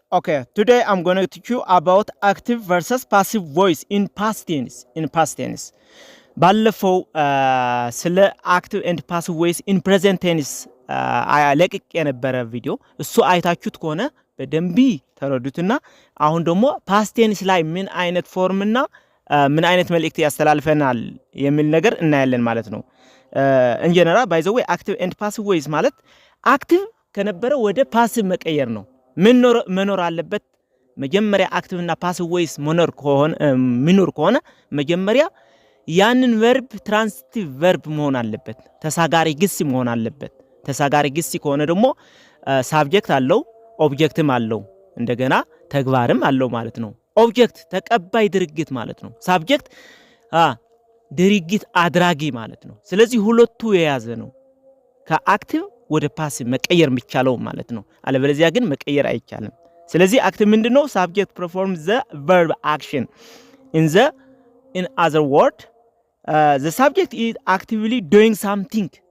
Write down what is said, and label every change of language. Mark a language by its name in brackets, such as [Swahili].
[English] Okay, today I'm going to teach you about active versus passive voice in past tense. [Amharic] ባለፈው ስለ [English] active and passive voice in present tense [Amharic] ለቅቄ የነበረ ቪዲዮ እሱ አይታችሁት ከሆነ በደንብ ተረዱትና አሁን ደግሞ past tense ላይ ምን አይነት ፎርም እና ምን አይነት መልእክት ያስተላልፈናል የሚል ነገር እናያለን ማለት ነው። [English] in general by the way active and passive voice [Amharic] ማለት active ከነበረ ወደ ፓሲቭ መቀየር ነው። መኖር አለበት መጀመሪያ አክቲቭ እና ፓሲቭ ቮይስ መኖር ከሆነ መጀመሪያ ያንን ቨርብ ትራንዚቲቭ ቨርብ መሆን አለበት። ተሳጋሪ ግስ መሆን አለበት። ተሳጋሪ ግስ ከሆነ ደግሞ ሳብጀክት አለው፣ ኦብጀክትም አለው፣ እንደገና ተግባርም አለው ማለት ነው። ኦብጀክት ተቀባይ ድርጊት ማለት ነው። ሳብጀክት ድርጊት አድራጊ ማለት ነው። ስለዚህ ሁለቱ የያዘ ነው። ከአክቲቭ ወደ ፓሲቭ መቀየር የሚቻለው ማለት ነው። አለበለዚያ ግን መቀየር አይቻልም። ስለዚህ አክቲቭ ምንድነው? [English] subject performs the verb action in other word the subject is actively doing something.